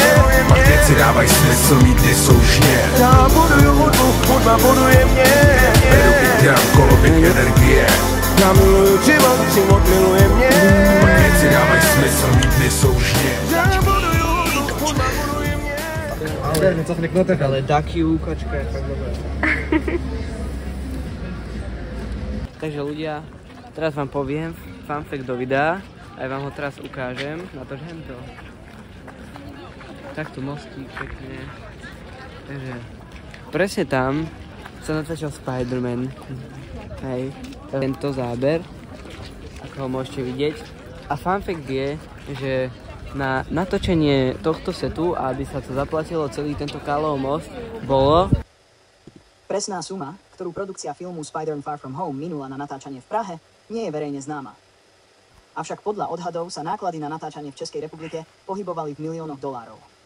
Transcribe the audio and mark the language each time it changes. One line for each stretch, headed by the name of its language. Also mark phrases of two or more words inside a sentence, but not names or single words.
Czech: Pak věci dávaj smysl, mít dny jsou žně. Já buduju hudba buduje mě. Beru i dělám koloběh energie. Já miluju život miluje mě. Pak věci dávaj smysl, mít dny jsou žně. Já buduju hudba buduje mě.
Slovak: Ale Ducky kačka je fakt dobrá. Takže ľudia, teraz vám poviem
English: fun fact
Slovak: do videa. Aj vám ho teraz ukážem. Na to hento. Takto mostík pekne. Takže presne tam sa natáčal Spider-Man. Hej. Tento záber, ako ho môžete vidieť. A
English: fun fact
Slovak: je, že na natočenie tohto setu, a aby sa to zaplatilo celý tento Karlov most, bolo... Presná suma, ktorú produkcia filmu Spider-Man Far From Home minula na natáčanie v Prahe, nie je verejne známa. Avšak podľa odhadov sa náklady na natáčanie v Českej republike pohybovali v miliónoch dolárov.